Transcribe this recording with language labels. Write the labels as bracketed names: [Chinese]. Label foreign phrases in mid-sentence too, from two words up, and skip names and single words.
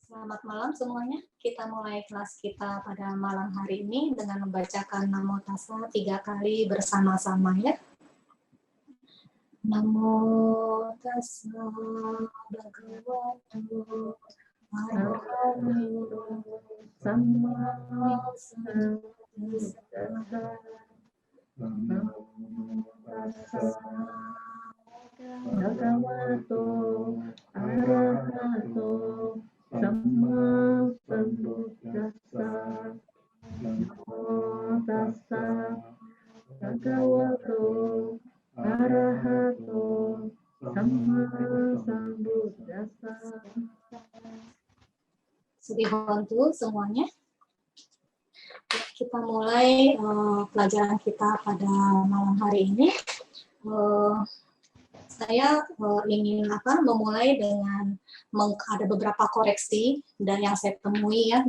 [Indonesian] Selamat malam semuanya. Kita mulai kelas kita pada malam hari ini dengan membacakan Namo Tassa 3 kali bersama-sama ya. [Pali] Namo Tassa Bhagavato Arahato Samma Sambuddhassa. Namo Tassa Bhagavato Arahato Samma Sambuddhassa. Namo Tassa Bhagavato Arahato Samma Sambuddhassa. [Indonesian] Sedih bantu semuanya. Kita mulai pelajaran kita pada malam hari ini. Saya ingin memulai dengan ada beberapa koreksi dan yang saya temui ya.